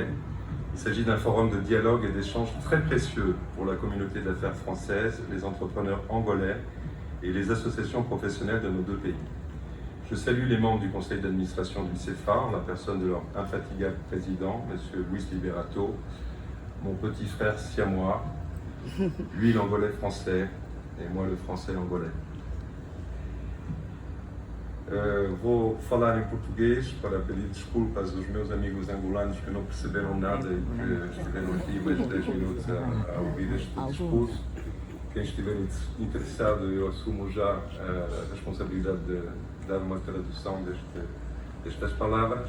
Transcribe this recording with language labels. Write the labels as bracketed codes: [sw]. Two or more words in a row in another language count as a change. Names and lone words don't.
[fr] Il s'agit d'un forum de dialogue et d'échange très précieux pour la communauté d'affaires française, les entrepreneurs angolais et les associations professionnelles de nos deux pays. Je salue les membres du conseil d'administration du CEFA, en la personne de leur infatigable président, M. Luis Liberato, mon petit frère siamois, lui l'angolais français et moi le français angolais. [pt] Vou falar em português para pedir desculpas aos meus amigos angolanos que não perceberam nada e que estiveram aqui mais de 10 minutos a ouvir este discurso. Quem estiver interessado, eu assumo já a responsabilidade de dar uma tradução destas palavras.